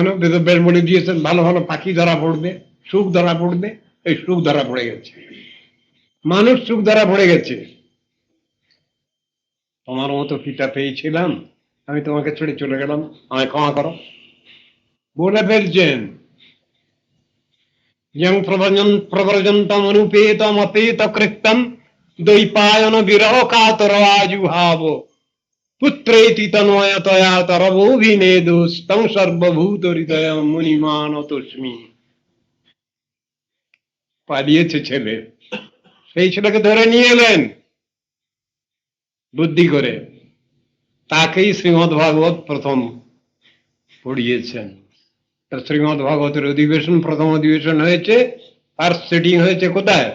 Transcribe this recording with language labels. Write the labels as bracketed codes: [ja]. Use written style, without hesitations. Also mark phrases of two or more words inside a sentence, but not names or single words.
[bn] বেদব্যাস বলে দিয়েছেন ভালো ভালো পাখি ধরা পড়বে, সুখ ধরা পড়বে। এই সুখ ধরা পড়ে গেছে, মানুষ সুখ ধরা পড়ে গেছে। তোমার মতো পিতা পেয়েছিলাম, আমি তোমাকে ছেড়ে চলে গেলাম, আমায় ক্ষমা করো, বলে ফেলছেন। [sa] यं प्रव्रजन्तम अनुपेतम अपेत कृत्यम द्वैपायन विरह कातर आजुहाव पुत्रेति तन्वयतया तरवोभिनेदुस्तं सर्वभूत हृदय मुनिमानतोस्मि। [bn] পালিয়েছে ছেলে, সেই ছেলেকে ধরে নিয়ে এলেন বুদ্ধি করে, তাকেই শ্রীমদ ভাগবত প্রথম পড়িয়েছেন। শ্রীমদ ভাগবতের অধিবেশন, প্রথম অধিবেশন হয়েছে, [en] first sitting [bn] হয়েছে কোথায়?